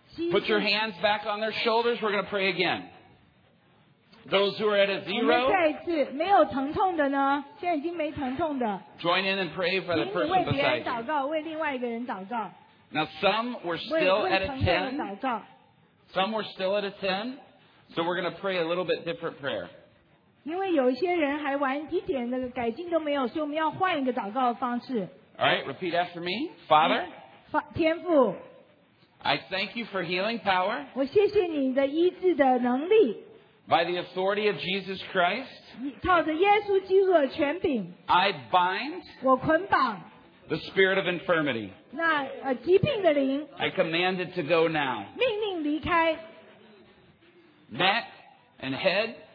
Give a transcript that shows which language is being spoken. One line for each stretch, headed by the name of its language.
English: Put your hands back on their shoulders. We're going to pray again. Those who are at a zero,
Chinese: 我们再一次, 没有疼痛的呢, 现在已经没疼痛的,
English: join in and pray for the person beside you. Now, some were still at a 10. Some were still at a 10. So we're going to pray a little bit different prayer.
Chinese: 因为有些人还玩一点的改进都没有, 所以我们要换一个祷告的方式。
English: All right, repeat after me. Father,
Chinese: 天父,
English: I thank you for healing power.
Chinese: 我谢谢你的医治的能力。
English: By the authority of Jesus Christ,
Chinese: 靠着耶稣基督的权柄,
English: I bind
Chinese: 我捆绑,
English: the spirit of infirmity.
Chinese: 那, 疾病的灵,
English: I command it to go now.
Chinese: 命令离开,
English: neck and head,